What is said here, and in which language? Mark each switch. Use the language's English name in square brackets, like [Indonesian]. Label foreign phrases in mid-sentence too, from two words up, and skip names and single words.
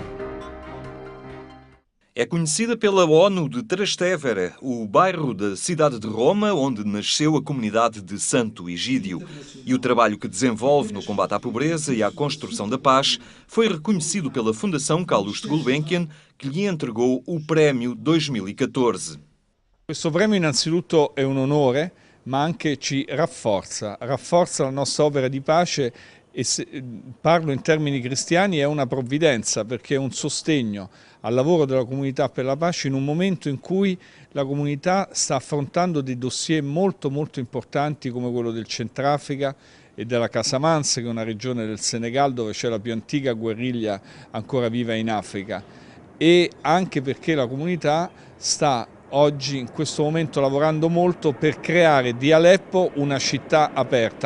[Portuguese] É conhecida pela ONU de Trastevere, o bairro da cidade de Roma, onde nasceu a comunidade de Santo Egídio. E o trabalho que desenvolve no combate à pobreza e à construção da paz foi reconhecido pela Fundação Calouste Gulbenkian, que lhe entregou o prémio 2014. [Italian] Questo premio innanzitutto è un onore, ma anche ci rafforza la nostra opera di pace e se parlo in termini cristiani è una provvidenza perché è un sostegno al lavoro della comunità per la pace in un momento in cui la comunità sta affrontando dei dossier molto importanti come quello del Centrafrica e della Casamance, che è una regione del Senegal dove c'è la più antica guerriglia ancora viva in Africa, e anche perché la comunità sta oggi in questo momento lavorando molto per creare di Aleppo una città aperta.